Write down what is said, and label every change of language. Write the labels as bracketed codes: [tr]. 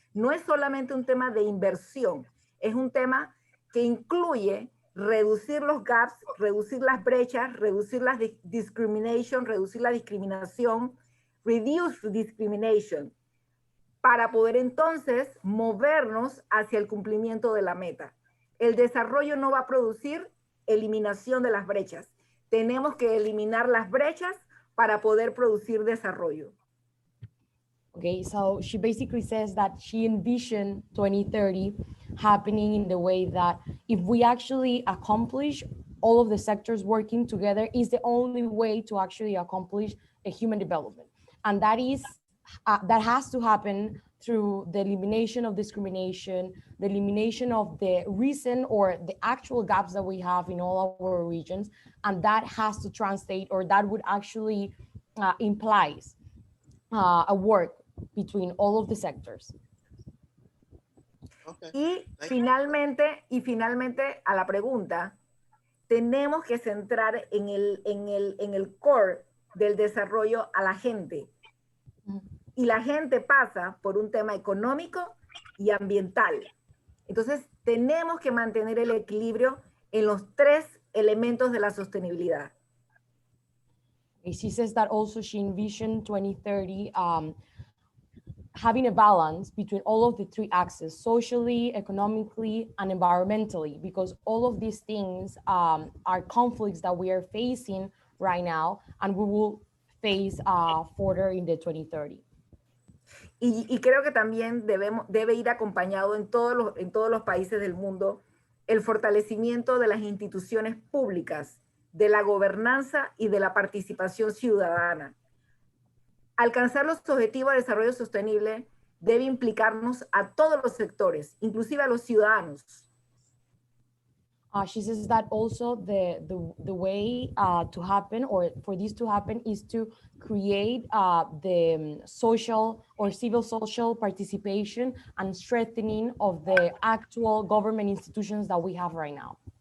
[es] No es solamente un tema de inversión, es un tema que incluye reducir los gaps, reducir las brechas, reducir la discriminación, reducir la discriminación, [en] reduce discrimination, [es] para poder entonces movernos hacia el cumplimiento de la meta. El desarrollo no va a producir eliminación de las brechas. Tenemos que eliminar las brechas para poder producir desarrollo. [en] Okay, so she basically says that she envisioned 2030 happening in the way that if we actually accomplish all of the sectors working together is the only way to actually accomplish a human development. And that is, that has to happen through the elimination of discrimination, the elimination of the reason or the actual gaps that we have in all our regions. And that has to translate, or that would actually implies a work between all of the sectors. Okay. [es] Y finalmente a la pregunta, tenemos que centrar en el core del desarrollo a la gente. Y la gente pasa por un tema económico y ambiental. Entonces, tenemos que mantener el equilibrio en los tres elementos de la sostenibilidad. [en] She says that also she envisioned 2030 having a balance between all of the three axes, socially, economically, and environmentally, because all of these things are conflicts that we are facing right now, and we will face further in the 2030. [es] Y creo que también debe ir acompañado en todos los países del mundo el fortalecimiento de las instituciones públicas, de la gobernanza y de la participación ciudadana. Alcanzar los objetivos de desarrollo sostenible debe implicarnos a todos los sectores, inclusive a los ciudadanos. [en] She says that also the way to happen, or for this to happen, is to create the social or civil social participation and strengthening of the actual government institutions that we have right now.